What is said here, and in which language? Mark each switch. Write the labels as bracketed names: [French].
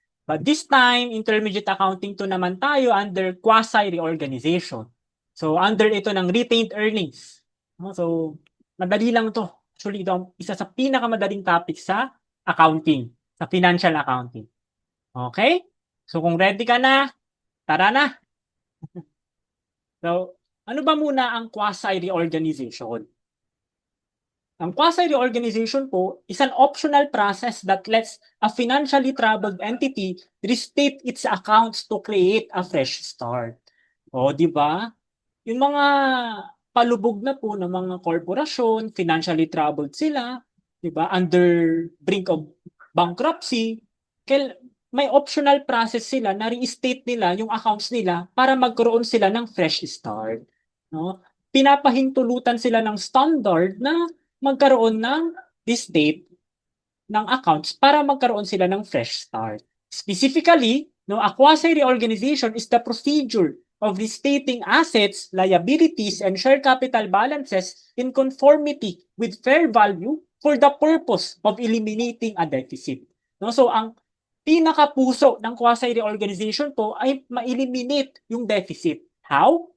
[English] But this time, intermediate accounting to naman tayo under quasi-reorganization. [Filipino] So, under ito ng retained earnings. No? So, madali lang to. Actually, ito ang isa sa pinakamadaling topic sa accounting, sa financial accounting. Okay? So, kung ready ka na, tara na. So, ano ba muna ang quasi-reorganization? [English] Ang quasi-reorganization po is an optional process that lets a financially troubled entity restate its accounts to create a fresh start. [Filipino] O, di ba? Yung mga palubog na po ng mga korporasyon, financially troubled sila, di ba? [English] Under brink of bankruptcy, [Filipino] may optional process sila na restate nila yung accounts nila para magkaroon sila ng fresh start. No? Pinapahintulutan sila ng standard na magkaroon ng restate ng accounts para magkaroon sila ng fresh start. [English] Specifically, no, a quasi-reorganization is the procedure of restating assets, liabilities, and share capital balances in conformity with fair value for the purpose of eliminating a deficit. [Filipino] No, so ang pinakapuso ng quasi-reorganization po ay ma-eliminate yung deficit. How?